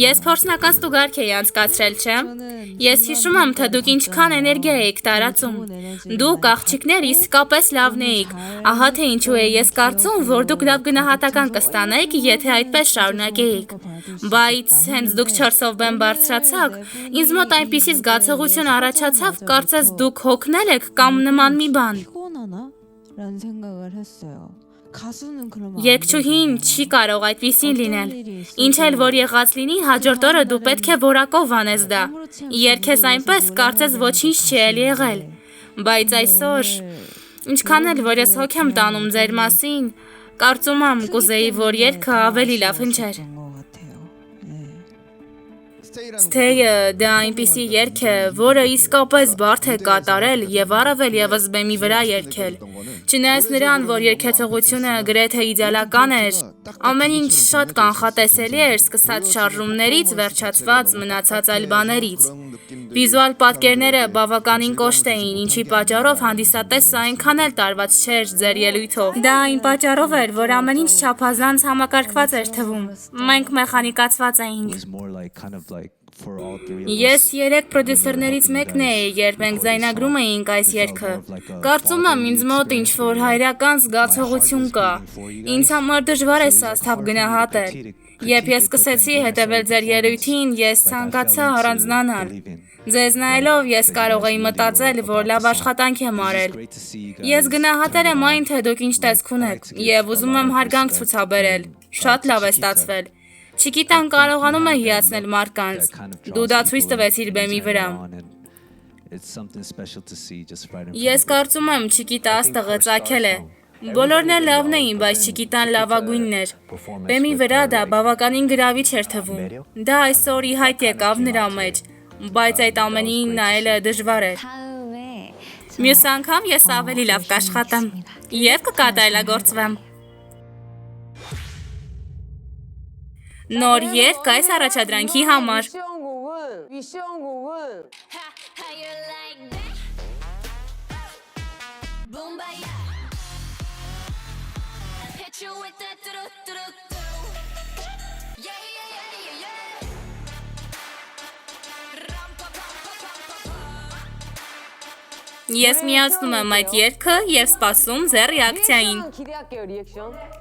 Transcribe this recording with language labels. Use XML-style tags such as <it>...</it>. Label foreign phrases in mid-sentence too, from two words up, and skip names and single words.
<hy>Ես փորձնական ստուգարք էի անցկացրել, չէ՞։ Ես հիշում եմ, թե դուք ինչքան էներգիա էիք տարածում։ Դուք աղջիկներ իսկապես լավն էիք։ Ահա թե ինչու է ես կարծում, որ դուք լավ գնահատական կստանայիք, եթե այդպես շարունակեիք։ Բայց հենց դուք 4-ով բեմ բարձրացաք, ինձ մոտ այնպիսի զգացողություն առաջացավ, կարծես դուք հոգնել եք կամ նման մի բան։</hy> <ko>피곤하나? 라는 생각을 했어요. 가수는 그러면 안</ko> <hy>Երգչուհին չի կարող այդպիսին լինել։ Ինչ էլ որ եղած լինի, հաջորդ օրը դու պետք է որակով անես դա։ Երգես այնպես, կարծես ոչինչ չի էլ եղել։ Բայց այսօր, ինչքան էլ որ ես հոգ եմ տանում ձեր մասին, կարծում եմ կուզեի, որ երգը ավելի լավ հնչեր։</hy> <ko>것 같아요. 네.</ko> <hy>Ստեյը դա այնպիսի երգ է, որը իսկապես բարդ է կատարել եւ առավել եւս բեմի վրա երգել։ Չնայած նրան, որ երգեցողությունը գրեթե իդեալական էր, ամեն ինչ շատ կանխատեսելի էր, սկսած շարժումներից, վերջացված մնացած այլ բաներից։ Վիզուալ պատկերները բավականին կոշտ էին, ինչի պատճառով հանդիսատեսը այնքան էլ տարված չէր ձեր ելույթով։ Դա այն պատճառով էր, որ ամեն ինչ չափազանց համակարգված էր թվում։ Մենք մեխանիկացված էինք։</hy> <en>was more like kind of like for all three of</en> <hy>Ես 3 պրոդյուսերներից մեկն էի, երբ մենք ձայնագրում էինք այս երգը։ Կարծում եմ ինձ մոտ ինչ-որ հայրական զգացողություն կա։ Ինձ համար դժվար է սա սթափ գնահատել։ Երբ ես սկսեցի հետևել ձեր ելույթին, ես ցանկացա առանձնանալ։ Ձեզ նայելով ես կարող էի մտածել, որ լավ աշխատանք եմ արել։</hy> <en>great to see you guys.</en> <hy>Ես գնահատել եմ այն, թե դուք ինչ տեսք ունեք, եւ ուզում եմ հարգանք ցուցաբերել։ Շատ լավ է ստացվել։ Չգիտեմ կարողանում է հիացնել մարդկանց։ Դու դա ցույց տվեցիր բեմի վրա։</hy> <en>It's something special to see just right in front</en> <hy>Ես կարծում եմ Չիկիտա աստղը ծագել է։ Բոլորն էլ լավն էին, բայց Չիկիտան լավագույնն էր։ Բեմի վրա դա բավականին գրավիչ էր թվում։ Դա այսօր ի հայտ եկավ նրա մեջ, բայց այդ ամենին նայելը դժվար էր։</hy> <ko>다음에</ko> <hy>Մյուս անգամ ես ավելի լավ կաշխատեմ եւ կկատարելագործվեմ։ Նոր երգ այս առաջադրանքի համար։</hy> <en>How you like that? Boom baya. Hit you with that do do do do. Yeah yeah yeah yeah yeah. Ram pa pa pa pa pa.</en> <hy>Ես միացնում եմ այդ երգը եւ սպասում ձեր ռեակցիային։</hy> <ko>기대할게요 리액션.</ko>